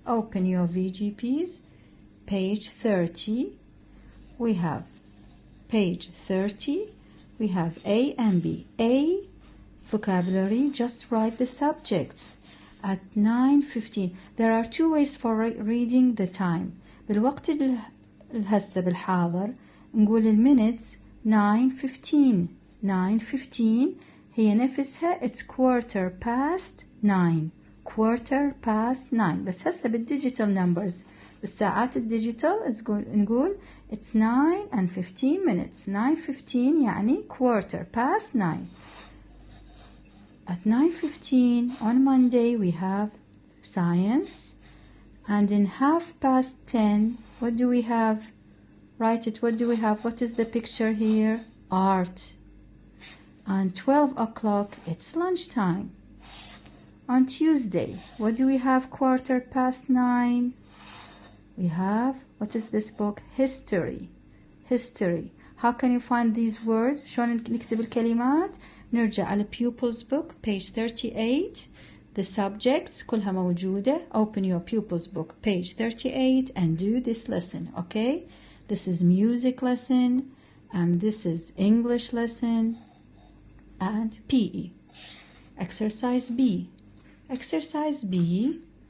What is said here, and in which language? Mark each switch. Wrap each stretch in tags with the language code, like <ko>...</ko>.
<en>Open your VGPs. Page 30. We have page 30. We have A and B. A, vocabulary, just write the subjects. At 9:15. There are two ways for reading the time.</en> <ar>بالوقت الهسه بالحاضر نقول المينتس 9:15.</ar> <en>9:15</en> <ar>هي نفسها</ar> <en>it's quarter past 9. quarter past 9.</en> <ar>بس هسه بالديجيتال نمبرز بالساعات الديجيتال نقول</ar> <en>it's 9 and 15 minutes. 9:15 يعني quarter past 9. At 9:15 on Monday we have science, and in 10:30 what do we have? Write it. What do we have? What is the picture here? Art. On 12 o'clock it's lunchtime. On Tuesday what do we have? 9:15. We have, what is this book? History. History. How can you find these words?</en> <ar>شلون نكتب الكلمات؟ نرجع على</ar> <en>pupils book page 38. The subjects</en> <ar>كلها موجودة.</ar> <en>Open your pupils book page 38 and do this lesson. Okay? This is music lesson and this is English lesson and PE. Exercise B. Exercise B.</en>